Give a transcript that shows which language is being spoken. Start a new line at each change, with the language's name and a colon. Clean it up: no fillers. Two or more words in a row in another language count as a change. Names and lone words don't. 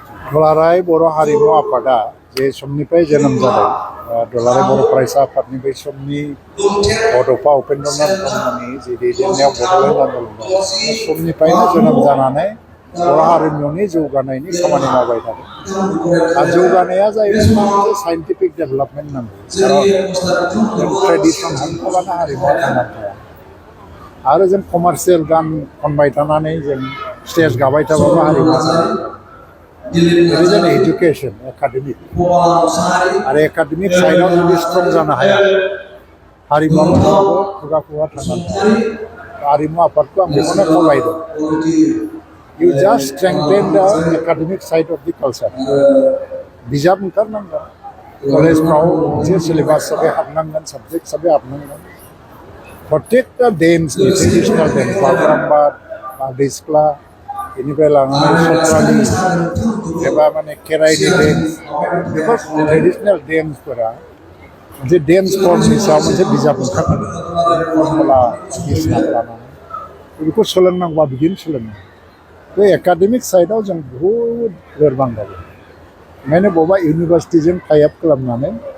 Bodo: दुलाराय बर' हारिमु आफादा जे समनिफ्राय जोनोम जादों दुलाराय बर' फरायसा आफादनि बै समनि बड'फा उपेन्द्रनाथ ब्रह्मनि जे दैदेननायाव बड'लेण्ड आन्दलनाव समनिफ्रायनो जोनोम जानानै बर' हारिमुनि जौगानायनि खामानि मावबाय थादों आरो जौगानाया जाहैबाय मोनसे
English: scientific development
Bodo: नांगौ खारन जों ट्रेडिसन हमथाबानो हारिमुआ थांनानै थाया आरो जों कमार्शियेल गान खनबाय थानानै जों स्टेज गाबाय थाबाबो हारिमुआ जानाय
English: There is an education, academic.
Bodo: आरो एकाडेमिक साइडआव जुदि स्ट्रं जानो हाया हारिमुआ माब्लाबाबो खुगा थांनानै थाया हारिमु आफादखौ आं बेखौनो खावलायदों
English: You just strengthen the academic side of the culture.
Bodo: बिजाब ओंखारनांगोन कलेजफ्राव मोनसे सिलेबास हिसाबै हाबनांगोन साबजेक्ट हिसाबै हाबनांगोन प्रत्येकटा
English: dance traditional dance
Bodo: बागुरुम्बा बारदै सिख्ला बेनिफ्राय लानानै सत्रालि एबा माने खेराइनि डेन्स बेफोर ट्रेडिसनेल डेन्सफोरा मोनसे डेन्स फर्मनि सायाव मोनसे बिजाब ओंखारनांगोन फर्मुला बायदिसिना लानानै बेखौ सोलोंनांगौबा बिदिनो सोलोंनांगौ बे एकाडेमिक साइडआव जों बहुद लोरबां जाबाय ओंखायनो बबेबा इउनिभार्सिटिजों टाइप खालामनानै